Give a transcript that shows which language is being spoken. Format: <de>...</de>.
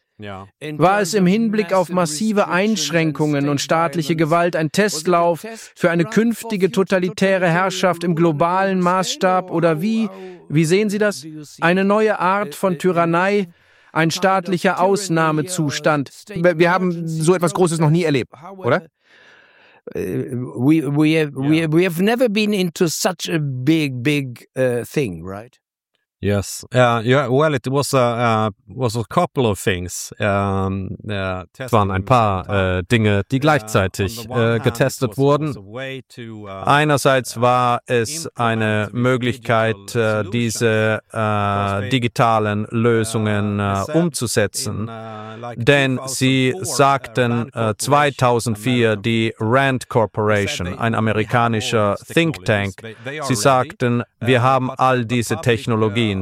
<de>War es im Hinblick auf massive Einschränkungen und staatliche Gewalt ein Testlauf für eine künftige totalitäre Herrschaft im globalen Maßstab? Oder wie sehen Sie das? Eine neue Art von Tyrannei? Ein staatlicher Ausnahmezustand. Wir haben so etwas Großes noch nie erlebt, oder?</de> <en>We have never been into such a big thing, right? Yes. Well, it was a couple of things.</en> <de>Es waren ein paar Dinge, die gleichzeitig getestet wurden. Einerseits war es eine Möglichkeit, diese digitalen Lösungen umzusetzen, denn sie sagten 2004 die Rand Corporation, ein amerikanischer Think Tank. Sie sagten, wir haben all diese Technologie. verstehen.</de>